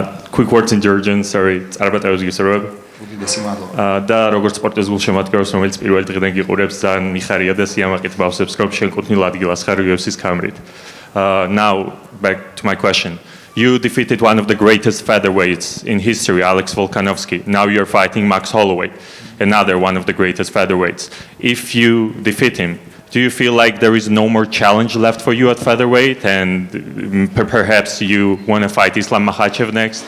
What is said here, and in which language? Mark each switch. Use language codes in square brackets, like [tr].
[en] Quick words in Georgian, sorry, [ka] წარბატა უზგისრობ. და როგორც სპორტის გულშემატკივრს, რომელიც პირველ დღიდან გიყურებს, ძალიან მიხარია და სიამაყით ვავსებს, რომ შენ კუთვნილ ადგილას ხარ UFC-ს კამერით. [en] Now, back to my question. You defeated one of the greatest featherweights in history, Alex Volkanovski. Now you're fighting Max Holloway, another one of the greatest featherweights. If you defeat him, do you feel like there is no more challenge left for you at featherweight, and perhaps you want to fight Islam Makhachev next?